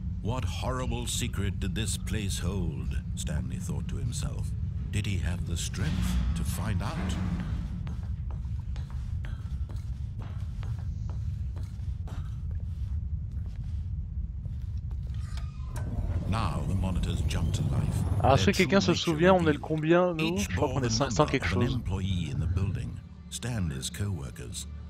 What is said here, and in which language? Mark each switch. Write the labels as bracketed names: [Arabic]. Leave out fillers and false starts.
[English] What horrible secret did this place hold? Stanley thought to himself. Did he have the strength to find out? Now the monitors jumped to life. [French] Ah, si quelqu'un se souvient, on est le combien, nous? Je crois qu'on est 500 quelque chose. [English] Employee in the building, Stanley's co-workers.